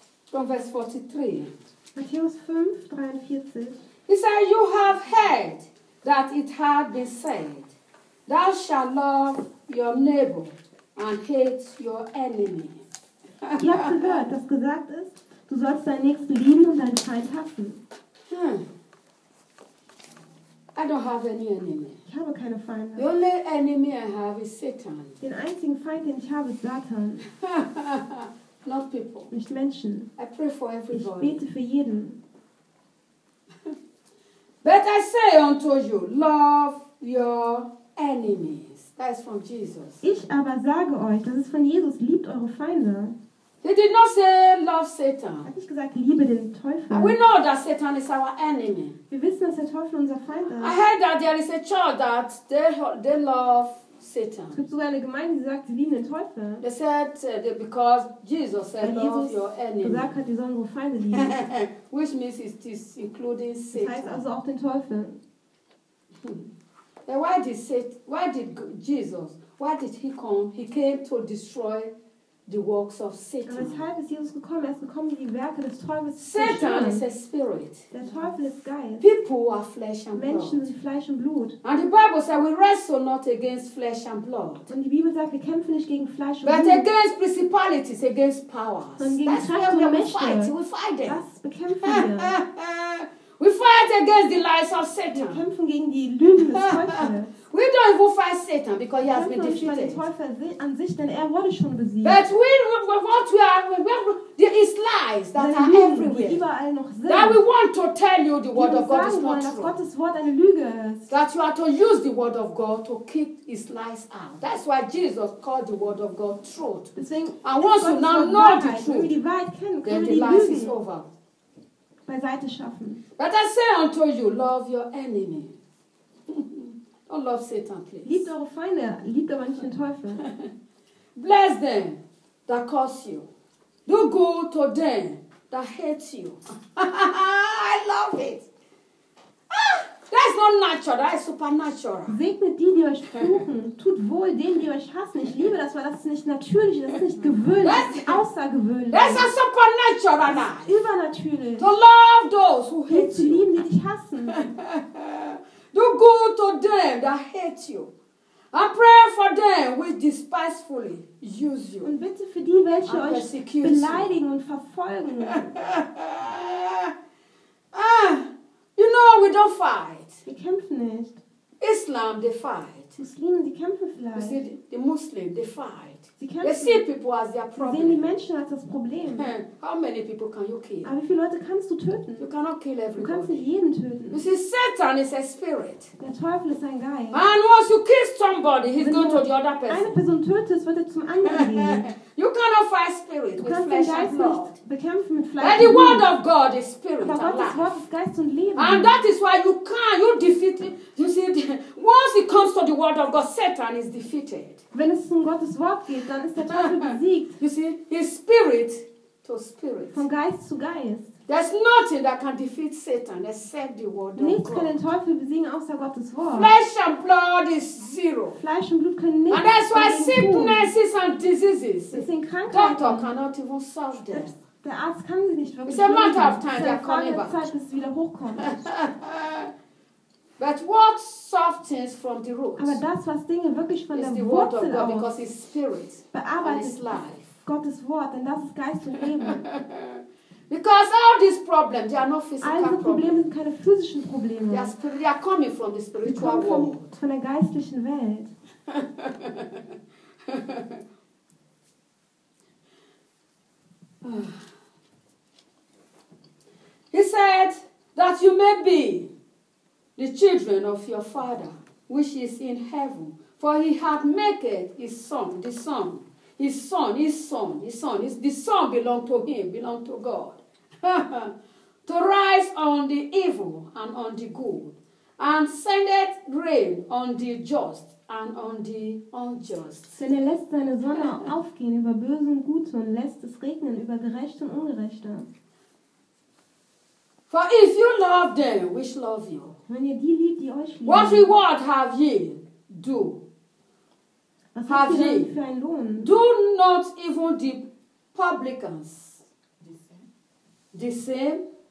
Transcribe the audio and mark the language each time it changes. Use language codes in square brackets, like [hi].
[en] From verse 43. [de] Matthäus 5, 43. [en] He said, you have heard that it had been said, thou shalt love your neighbor and hate your enemy. [de] Ihr habt gehört, dass gesagt ist, du sollst deinen Nächsten lieben und deinen Feind hassen. [en] I don't have any enemy. [de] Ich habe keine Feinde. [en] The only enemy I have is Satan. [de] Den einzigen Feind, den ich habe, ist Satan. [en] Not people. [de] Nicht Menschen. [en] I pray for everybody. [de] Ich bete für jeden. [en] But I say unto you, love your enemies. That is from Jesus. [de] Ich aber sage euch, das ist von Jesus, liebt eure Feinde. [en] They did not say love Satan. [de] Hat nicht gesagt, liebe den Teufel. [en] We know that Satan is our enemy. [de] Wir wissen, dass der Teufel unser Feind ist. [en] I heard that there is a church that they love Satan. [de] Es gibt sogar eine Gemeinde, die sagt, sie lieben den Teufel. [en] They said because Jesus said love Jesus your enemy. [de] Gesagt hat, wir sollen unsere Feinde lieben. [en] Which means it is including Satan. [de] Das heißt also auch den Teufel. [en] Then why did Satan? Why did Jesus? Why did he come? He came to destroy the works of Satan. [de] Aber weshalb ist Jesus gekommen? Er ist gekommen, die Werke des Teufels zu zerstören. [en] Satan is a spirit. [de] Der Teufel ist Geist. [en] People are flesh and [de] Menschen [en] blood. [de] Sind Fleisch und Blut. [en] And the Bible says we wrestle not against flesh and blood. [de] Und die Bibel sagt, wir kämpfen nicht gegen Fleisch und [en] but [de] Blut. [en] But against principalities, against powers. [de] Sondern gegen Kräfte und Mächte. [en] We fight them. [de] Das bekämpfen wir. [en] We fight against the lies of Satan. [de] Wir kämpfen gegen die Lügen des Teufels. [en] We don't even fight Satan because he has been defeated. [de] Den Teufel an sich, denn er wurde schon besiegt. [en] But we what we are, there is lies that are everywhere. [de] Die überall noch sind. [en] That we want to tell you the word of God is not [de] wollen, [en] true. [de] Gottes Wort eine Lüge ist. [en] That you are to use the word of God to keep his lies out. That's why Jesus called the word of God truth. [de] Deswegen, [en] and once you now know the truth, [de] wenn wir die Wahrheit kennen, [en] then [de] wir [en] the lies [de] Lügen [en] is over. [de] Beiseite schaffen. [en] But I say unto you, love your enemy. Don't love Satan, please. [de] Liebt eure Feinde, liebt aber nicht den Teufel. [en] Bless them that curse you. Do good to them that hate you. I love it. That's not natural, that is supernatural. [de] Segnet die, die euch fluchen. Tut wohl denen, die euch hassen. Ich liebe das, weil das ist nicht natürlich, das ist nicht gewöhnlich, das ist außergewöhnlich. [en] That's a supernatural life. [de] Übernatürlich. [en] To love those who hate you. [de] Zu lieben, die dich hassen. [en] Do good to them that hate you. And pray for them which despisefully use you. [de] Und bitte für die, welche euch beleidigen und verfolgen. [en] You know, we don't fight. [de] Wir kämpfen nicht. [en] Islam, they fight. [de] Muslime, die kämpfen vielleicht. [en] You see, the Muslim, they fight. [de] Sie kämpfen. [en] They see people as their problem. [de] Sie sehen die Menschen als das Problem. [en] How many people can you kill? [de] Aber wie viele Leute kannst du töten? [en] You cannot kill everybody. [de] Du kannst nicht jeden töten. [en] You see, Satan is a spirit. [de] Der Teufel ist ein Geist. [en] And once you kill somebody, he's going to the other person. [de] Wenn du eine Person tötest, wird er zum anderen gehen. [en] You cannot fight spirit [de] du kannst [en] with flesh [de] den Geist nicht bekämpfen mit Fleisch. [en] And the word of God is spirit [de] aber Gottes Wort ist Geist und Leben. [en] And that is why you can't, you defeat it. You see, once it comes to the word of God, Satan is defeated. [de] Wenn es um Gottes Wort geht, dann ist der Teufel besiegt. [en] You see, his spirit to spirit. [de] Von Geist zu Geist. [en] There's nothing that can defeat Satan except the word of God. [de] Nichts kann den Teufel besiegen außer Gottes Wort. [en] Flesh and blood is zero. [de] Fleisch und Blut können nichts. [en] And that's why sicknesses and diseases. [de] Es sind Krankheiten. [en] Doctor cannot even solve them. [de] Der Arzt kann sie nicht wirklich. [en] It's a matter of time they're coming back. [de] Es ist eine Frage der Zeit, bis sie wieder hochkommt. [en] But what softens things from the roots? [de] Aber das, was Dinge wirklich von [en] is [de] der Wurzel [en] the word of God, because it's spirit and it's life. [de] Gottes Wort, denn das ist Geist und Leben. [en] Because all these problems, they are not physical problems. [de] All diese Probleme sind keine physischen Probleme. [en] They are coming from the spiritual world. [de] Sie kommen von der geistlichen Welt. [en] He said that you may be the children of your Father, which is in heaven. For he hath made his son, the son, his son, his son, his son, his, the son belong to him, belong to God. To rise on the evil and on the good, and sendeth rain on the just and on the unjust. [de] Denn er lässt seine Sonne aufgehen über Böse und Gute und lässt es regnen über Gerechte und Ungerechte. [en] For if you love them which love you, [de] wenn ihr die liebt, die euch lieben, [en] what reward have ye do? [de] Was habt ihr für einen Lohn? [en] Do not even the publicans the same.